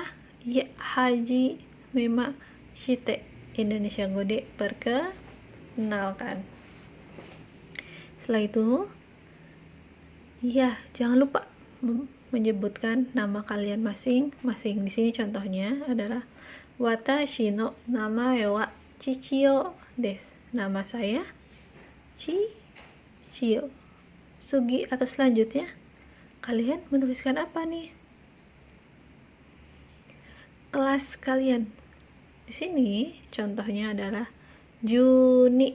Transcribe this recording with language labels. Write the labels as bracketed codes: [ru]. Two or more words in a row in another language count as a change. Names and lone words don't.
[ja] や、はじめまして. インドネシア語で, perkenalkan. [id] Setelah itu, ya, jangan lupa menyebutkan nama kalian masing-masing. Di sini contohnya adalah [ja] 私の名前はChichioです. [id] Nama saya Chichio. Sugi atau selanjutnya, kalian menuliskan apa nih? Kelas kalian. Di sini contohnya adalah Juni.